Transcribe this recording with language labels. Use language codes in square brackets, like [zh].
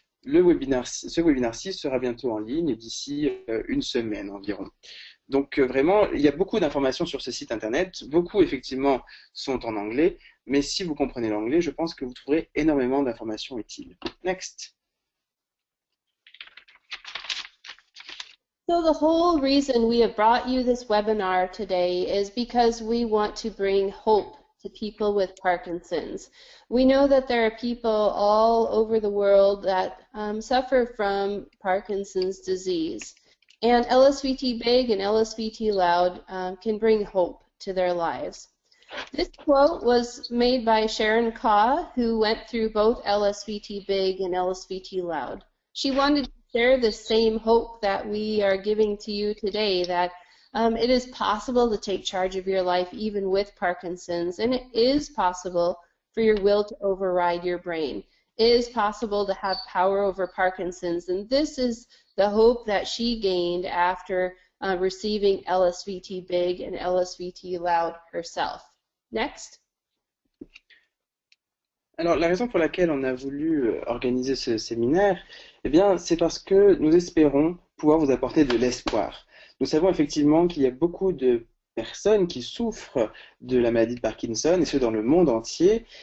[fr] Ce webinaire-ci sera bientôt en ligne d'ici 1 semaine environ. Donc vraiment, il y a beaucoup d'informations sur ce site internet. Beaucoup effectivement sont en anglais, mais si vous comprenez l'anglais, je pense que vous trouverez énormément d'informations utiles. [en] Next. So the whole reason we have brought you this webinar today is because we want to bring hope to people with Parkinson's. We know that there are people all over the world that suffer from Parkinson's disease. And LSVT Big and LSVT Loud can bring hope to their lives. This quote was made by Sharon Kaw, who went through both LSVT Big and LSVT Loud. She wanted to share the same hope that we are giving to you today, that it is possible to take charge of your life even with Parkinson's, and it is possible for your will to override your brain. It is possible to have power over Parkinson's, and this is the hope that she gained after receiving LSVT Big and LSVT Loud herself. Next. [fr] Alors, la raison pour laquelle on a voulu organiser ce séminaire, eh bien, c'est parce que nous espérons pouvoir vous apporter de l'espoir. Nous savons effectivement qu'il y a beaucoup de personnes qui souffrent de la maladie de Parkinson, et ce dans le monde entier.